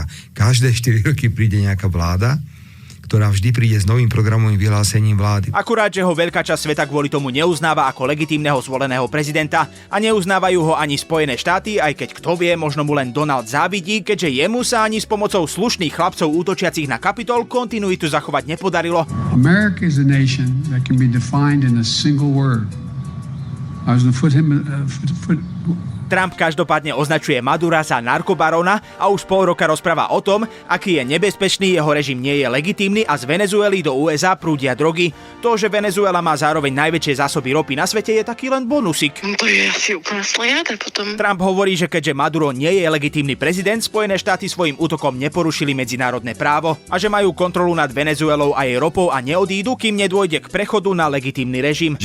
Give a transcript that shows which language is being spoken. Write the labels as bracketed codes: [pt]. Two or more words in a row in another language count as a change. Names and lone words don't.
[sk] Každé 4 roky príde nejaká vláda, ktorá vždy príde s novým programovým vyhlásením vlády. Akurát, že ho veľká časť sveta kvôli tomu neuznáva ako legitímneho zvoleného prezidenta a neuznávajú ho ani Spojené štáty, aj keď kto vie, možno mu len Donald závidí, keďže jemu sa ani s pomocou slušných chlapcov útočiacich na Kapitol kontinuitu zachovať nepodarilo. [en] America is a nation that can be defined in a single word. I was going to put him [sk] Trump každopádne označuje Madura za narkobarona a už pol roka rozpráva o tom, aký je nebezpečný, jeho režim nie je legitímny a z Venezuely do USA prúdia drogy. To, že Venezuela má zároveň najväčšie zásoby ropy na svete, je taký len bonusik. To je asi úplná slejada potom. Trump hovorí, že keďže Maduro nie je legitímny prezident, Spojené štáty svojim útokom neporušili medzinárodné právo a že majú kontrolu nad Venezuelou a jej ropou a neodídu, kým nedôjde k prechodu na legitímny režim.